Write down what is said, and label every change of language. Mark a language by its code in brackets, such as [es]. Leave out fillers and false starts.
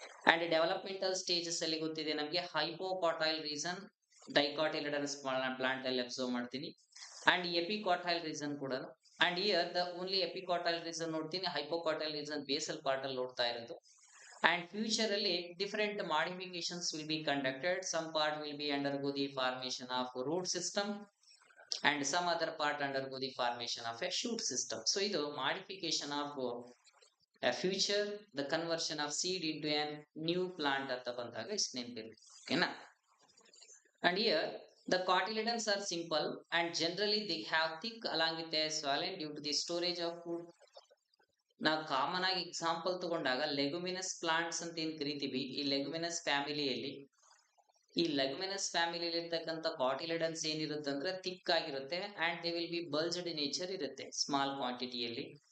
[kn] And developmental stages ಅಲ್ಲಿ ಗೊತ್ತಿದೆ ನಮಗೆ ಹೈಪೋಕಾಟೈಲ್ ರೀಸನ್ ಡೈಕಾಟಿಲಿಡನಸ್ ಪ್ಲಾಂಟ್ ಅಲ್ಲಿ ಅಬ್ಸರ್ವ್ ಮಾಡ್ತೀನಿ. ಅಂಡ್ ಎಪಿಕಾಟೈಲ್ ರೀಸನ್ ಕೂಡ. And here the only ಎಪಿಕಾಟೈಲ್ reason ನೋಡ್ತೀನಿ, ಹೈಪೋಕಾಟೈಲ್ ರೀಸನ್ ಬೇಸಲ್ ಪಾರ್ಟ್ ಅಲ್ಲಿ ನೋಡ್ತಾ ಇರೋದು. [en] And future ಅಲ್ಲಿ different modifications will be conducted. Some part will be undergo the formation of root system and some other part undergo the formation of a shoot system. So idu modification of a future, the conversion of seed into a new plant [kn] anta bandaga is nenpirli. [en] Okay na. And here the cotyledons are simple and generally they have thick along with a swollen due to the storage of food. [kn] ನಾವು common ಆಗಿ example ತಗೊಂಡಾಗ ಲೆಗುಮಿನಸ್ plants ಅಂತ ಏನ್ ಕರಿತೀವಿ, ಈ ಲೆಗುಮಿನಸ್ ಫ್ಯಾಮಿಲಿಯಲ್ಲಿ ಈ ಲೆಗ್ಮಿನಸ್ ಫ್ಯಾಮಿಲಿಯಲ್ಲಿ ಇರ್ತಕ್ಕಂಥ ಕಾಟಿಲಿಡನ್ಸ್ ಏನಿರುತ್ತೆ ಅಂದ್ರೆ ಥಿಕ್ ಆಗಿರುತ್ತೆ [en] and they will be bulged nature [kn] ಇರುತ್ತೆ ಸ್ಮಾಲ್ ಕ್ವಾಂಟಿಟಿಯಲ್ಲಿ.